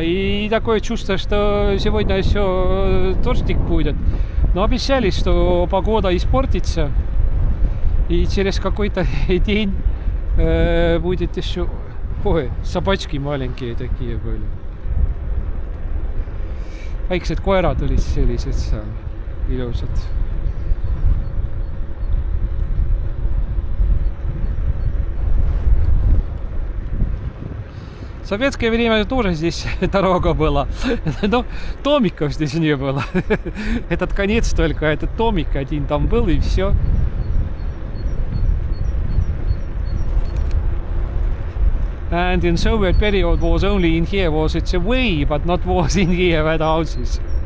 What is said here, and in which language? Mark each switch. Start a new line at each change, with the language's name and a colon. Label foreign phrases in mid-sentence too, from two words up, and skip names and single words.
Russian: И такое чувство, что сегодня еще дождик будет. Но обещали, что погода испортится. И через какой-то день будет еще... Ой, собачки маленькие такие были.
Estonian: Väiksed koerad olid sellised seal ilusad.
Russian: В советское время тоже здесь дорога была. Но домиков здесь не было. Этот конец только, этот домик один там был, и все.
English: And in Soviet period was only in here was it's a way, but not was in here where the houses.